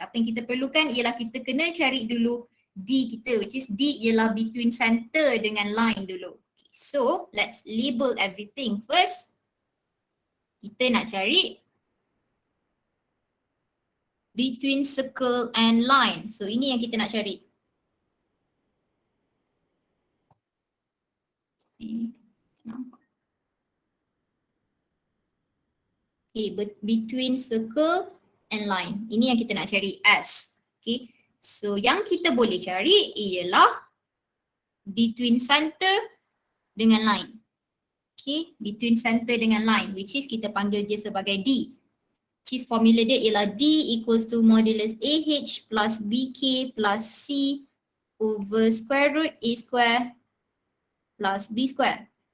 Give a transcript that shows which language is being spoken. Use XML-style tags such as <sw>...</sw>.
<ms>Apa yang kita perlukan ialah kita kena cari dulu D kita, which is D ialah between center dengan line dulu.</ms> <en>Okay, so let's label everything first.</en> <ms>Kita nak cari between circle and line. So ini yang kita nak cari. Nampak.</ms> <en>Okay, between circle and line.</en> <ms>Ini yang kita nak cari S. Okay, so yang kita boleh cari ialah between center dengan line. Okay, between center dengan line, which is kita panggil dia sebagai D.</ms> <en>Which is</en> <ms>formula dia ialah</ms> <en>D equals to modulus AH plus BK plus C over square root A square plus B square.</en>